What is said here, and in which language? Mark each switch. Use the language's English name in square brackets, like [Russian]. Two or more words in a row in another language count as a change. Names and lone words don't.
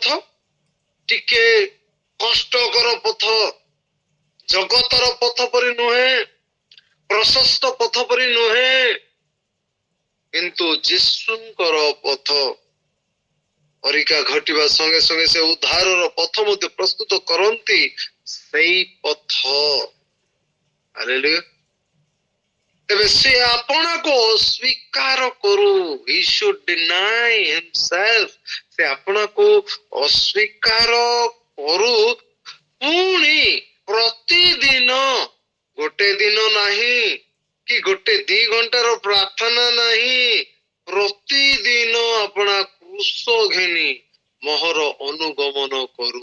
[Odia] ଟିକେ କଷ୍ଟକର ପଥ, ଜଗତର ପଥ ପରି ନୁହେଁ, ପ୍ରଶସ୍ତ ପଥ ପରି ନୁହେଁ, କିନ୍ତୁ ଯୀଶୁଙ୍କର ପଥ। ପରୀକ୍ଷା ଘଟିବା ସଙ୍ଗେ ସଙ୍ଗେ ସେ ଉଦ୍ଧାରର ପଥ ମଧ୍ୟ ପ୍ରସ୍ତୁତ କରନ୍ତି, ସେଇ ପଥ। ହାଲେଲୁୟା। ତେବେ ସେ ଆପଣାକୁ ଅସ୍ୱୀକାର କରୁ, [English] he should deny himself। [Odia] ସେ ଆପଣାକୁ ଅସ୍ୱୀକାର କରୁ, ପୁଣି ପ୍ରତିଦିନ, ଗୋଟେ ଦିନ ନାହିଁ କି ଗୋଟେ 2 ଘଣ୍ଟାର ପ୍ରାର୍ଥନା ନାହିଁ, ପ୍ରତିଦିନ ଆପଣା କ୍ରୁଶ ଘେନି ମୋହର ଅନୁଗମନ କରୁ।